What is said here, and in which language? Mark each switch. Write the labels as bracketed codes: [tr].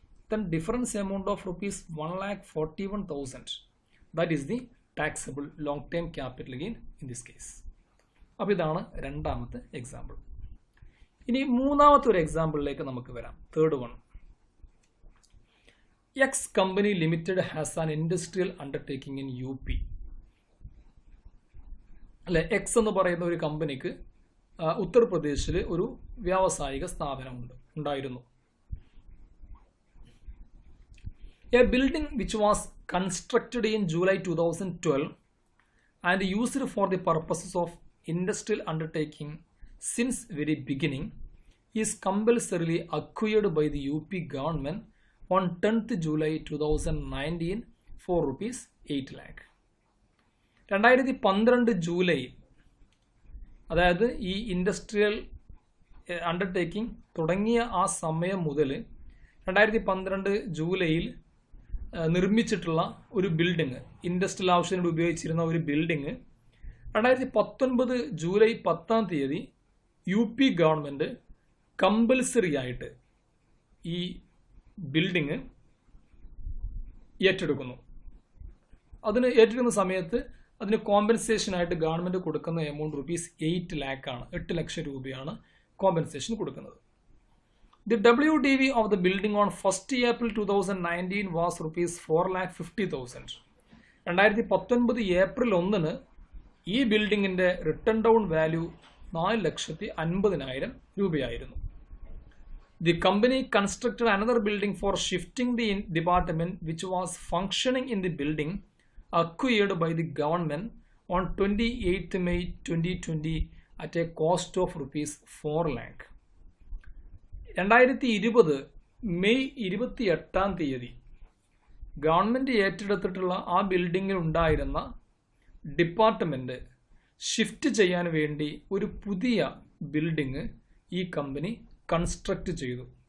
[en] Then difference amount of rupees 1,41,000. That is the taxable long term capital gain in this case. [ml] അപ്പോൾ ഇതാണ് രണ്ടാമത്തെ example. ഇനി മൂന്നാമത്തെ ഒരു എക്സാമ്പിളിലേക്ക് നമുക്ക് വരാം. [en] Third one. X company limited has an industrial undertaking in UP. [ml] അല്ലെ, X എന്ന് പറയുന്ന ഒരു കമ്പനിക്ക് ഉത്തർപ്രദേശിൽ ഒരു വ്യാവസായിക സ്ഥാപനം ഉണ്ടായിരുന്നു. [en] A building which was constructed in July 2012 and used for the purposes of industrial undertaking since very beginning is compulsorily acquired by the UP government on 10th July 2019 for rupees 8 lakh. [ml] 2012 July, അതായത് ഈ industrial undertaking തുടങ്ങിയ ആ സമയം മുതൽ 2012 ജൂലൈയിൽ നിർമ്മിച്ചിട്ടുള്ള ഒരു building, industrial ആവശ്യത്തിന് ഉപയോഗിച്ചിരുന്ന ഒരു building 2019 July 10 UP government compulsory ആയിട്ട് ഈ ബിൽഡിങ് ഏറ്റെടുക്കുന്നു. അതിന് ഏറ്റെടുക്കുന്ന സമയത്ത് അതിന് കോമ്പൻസേഷനായിട്ട് ഗവൺമെൻറ് കൊടുക്കുന്ന എമൗണ്ട് rupees 8 lakh ആണ്. 8 ലക്ഷം രൂപയാണ് കോമ്പൻസേഷൻ കൊടുക്കുന്നത്. [en] The WDV of the building on 1st April 2019 was rupees 4,50,000. [ml] 2019 April 1 ഈ ബിൽഡിങ്ങിൻ്റെ റിട്ടേൺ ഡൗൺ വാല്യൂ 4,50,000 രൂപയായിരുന്നു. [en] The company constructed another building for shifting the department which was functioning in the building acquired by the government on 28th May 2020 at a cost of rupees 4 lakh. [ml] 2020 May 28 government ഏറ്റെടുത്തിട്ടുള്ള ആ ബിൽഡിങ്ങിൽ ഉണ്ടായിരുന്ന department shift ചെയ്യാൻ വേണ്ടി ഒരു പുതിയ building ഈ company construct ചെയ്തു.